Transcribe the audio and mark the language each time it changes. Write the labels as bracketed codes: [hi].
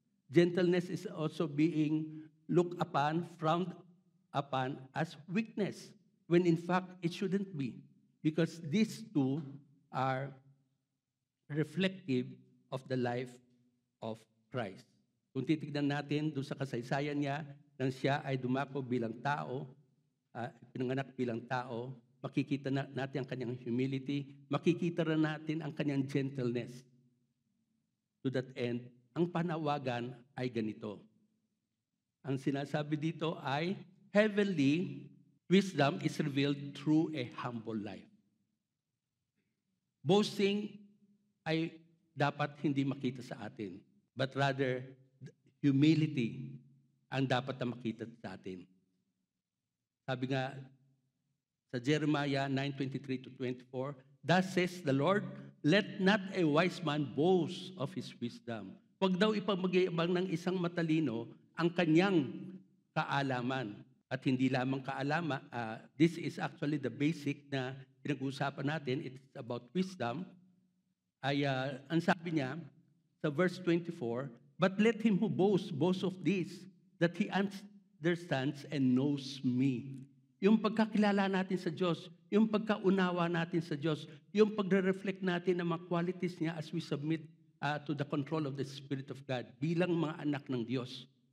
[en] Gentleness is also being looked upon, frowned upon as weakness, when in fact it shouldn't be. Because these two are reflective of the life of Christ. [tl] Kung titignan natin doon sa kasaysayan niya, nang siya ay dumako bilang tao, pinanganak bilang tao, makikita natin ang kanyang humility, makikita rin natin ang kanyang gentleness. [en] To that end, [tl] ang panawagan ay ganito. Ang sinasabi dito ay, [en] heavenly wisdom is revealed through a humble life. [tl] Boasting ay dapat hindi makita sa atin, [en] but rather humility [tl] ang dapat na makita sa atin. Sabi nga sa [en] Jeremiah 9:23-24, thus says the Lord, let not a wise man boast of his wisdom. [tl] Huwag daw ipamag-iabang ng isang matalino ang kanyang kaalaman. At hindi lamang kaalaman, [en] this is actually the basic [tl] na pinag-uusapan natin, [en] it's about wisdom. [tl] Ay ang sabi niya sa [en] verse 24, but let him who boast of this, that he understands and knows me. [tl] Yung pagkakilala natin sa Diyos, yung pagkaunawa natin sa Diyos, yung pagre-reflect natin ng mga qualities niya [en] as we submit to the control of the Spirit of God [tl] bilang mga anak ng Diyos.